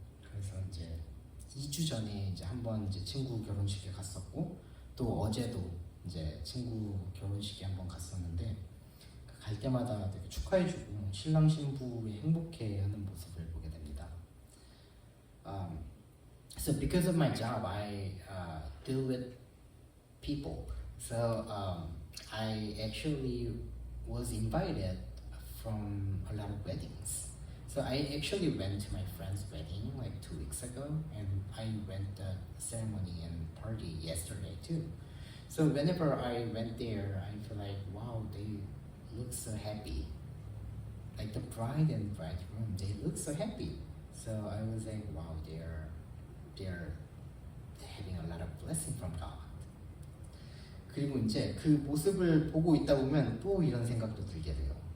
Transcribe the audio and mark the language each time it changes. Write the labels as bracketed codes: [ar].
[ko] 그래서 이제 2주 전에 이제 한번 이제 친구 결혼식에 갔었고 또 어제도 이제 친구 결혼식에 한번 갔었는데 갈 때마다 되게 축하해주고 신랑 신부의 행복해하는 모습을 보게 됩니다. [en] So because of my job, I deal with people. So I actually was invited from a lot of weddings. So I actually went to my friend's wedding like 2 weeks ago, and I went the ceremony and party yesterday too. So whenever I went there, I feel like, wow, they look so happy. Like the bride and bridegroom, they look so happy. So I was like, wow, they're having a lot of blessing from God. [ko] 그리고 이제 그 모습을 보고 있다 보면 또 이런 생각도 들게 돼요.